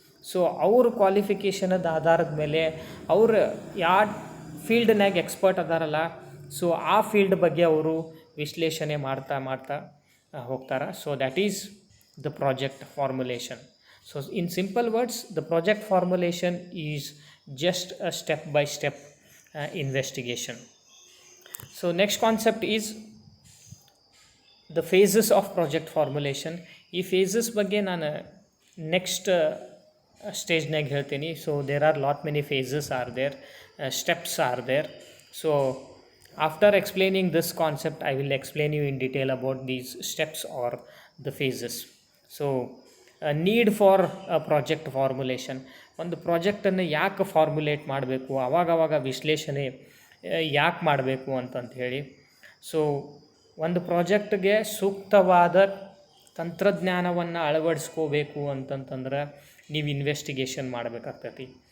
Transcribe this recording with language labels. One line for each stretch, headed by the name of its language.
Kannada: So ಅವ್ರ ಕ್ವಾಲಿಫಿಕೇಷನದ ಆಧಾರದ ಮೇಲೆ ಅವ್ರು ಯಾವ ಫೀಲ್ಡ್ನಾಗ ಎಕ್ಸ್ಪರ್ಟ್ ಅದಾರಲ್ಲ, ಸೊ ಆ ಫೀಲ್ಡ್ ಬಗ್ಗೆ ಅವರು ವಿಶ್ಲೇಷಣೆ ಮಾಡ್ತಾ ಹೋಗ್ತಾರೆ.
English: So that is the project formulation. So in simple words, the project formulation is just a step by step investigation. So next concept is the phases of project formulation.
Kannada: ಈ phases ಬಗ್ಗೆ ನಾನು next ಸ್ಟೇಜ್ನಾಗ ಹೇಳ್ತೀನಿ.
English: So there are lot many phases are there, steps are there. So after explaining this concept, I will explain you in detail about these steps or the phases. So need for a project formulation.
Kannada: ಒಂದು ಪ್ರಾಜೆಕ್ಟನ್ನು ಯಾಕೆ formulate ಮಾಡಬೇಕು, ಆವಾಗವಾಗ ವಿಶ್ಲೇಷಣೆ ಯಾಕೆ ಮಾಡಬೇಕು ಅಂತಂತ ಹೇಳಿ. So ಒಂದು ಪ್ರಾಜೆಕ್ಟ್ಗೆ ಸೂಕ್ತವಾದ ತಂತ್ರಜ್ಞಾನವನ್ನು ಅಳವಡಿಸ್ಕೋಬೇಕು ಅಂತಂತಂದ್ರೆ ನೀವು ಇನ್ವೆಸ್ಟಿಗೇಷನ್ ಮಾಡಬೇಕಾಗ್ತೈತಿ.